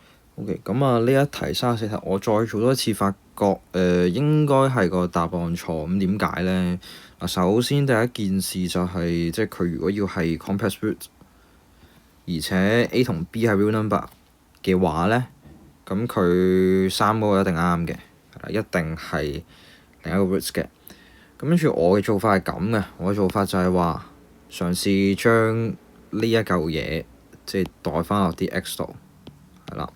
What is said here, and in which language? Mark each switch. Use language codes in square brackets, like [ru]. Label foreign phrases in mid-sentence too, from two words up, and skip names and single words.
[yue] OK，咁啊呢一題34題，我再做多一次，發覺應該係個答案錯。咁點解咧？嗱，首先第一件事就係、即係佢如果要係 [en] complex root， [yue] 而且 A 同 B 係 [en] real number [yue] 嘅話咧，咁佢3嗰個一定啱嘅，一定係另一個 roots 嘅。咁跟住我嘅做法係咁嘅，我嘅做法就係話嘗試將呢一嚿嘢即係代翻落啲 x 度，係啦。